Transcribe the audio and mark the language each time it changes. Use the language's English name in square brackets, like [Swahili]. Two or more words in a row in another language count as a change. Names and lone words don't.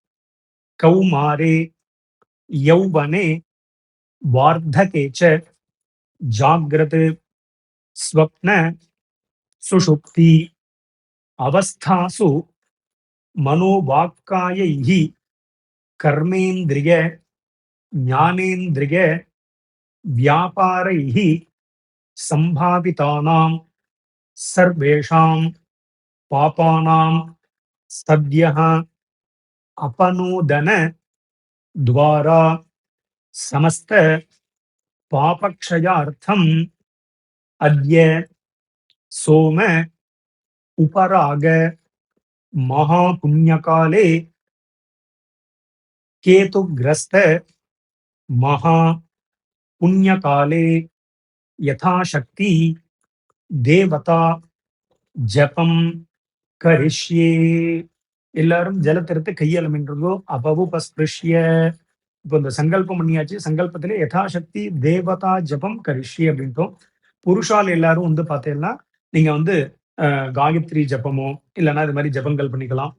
[Sanskrit] कौमारे यौवने वार्धके च जाग्रत् स्वप्न सुषुप्ति अवस्थासु मनोवाक्कायैः कर्मेन्द्रिय ज्ञानेन्द्रिय व्यापारैः सम्भावितानां सर्वेषां पापानां सद्यः अपनोदन द्वारा समस्त पापक्षयार्थम अद्य सोम उपराग महापुण्यकाले केतुग्रस्त महापुण्यकाले यथाशक्ति देवता जपम करिष्ये. [Tamil] எல்லாரும் ஜலத்திரத்தை கையாளமின்றதோ அபவுபஸ்பிருஷ்ய. இப்போ இந்த சங்கல்பம் பண்ணியாச்சு. சங்கல்பத்திலே [Sanskrit] यथाशक्ति देवता जपं करिष्ये [Tamil] அப்படின்ட்டோம். புருஷால் எல்லாரும் வந்து பார்த்தீங்கன்னா நீங்க வந்து காயத்ரி ஜபமோ இல்லைன்னா இது மாதிரி ஜபங்கள் பண்ணிக்கலாம்.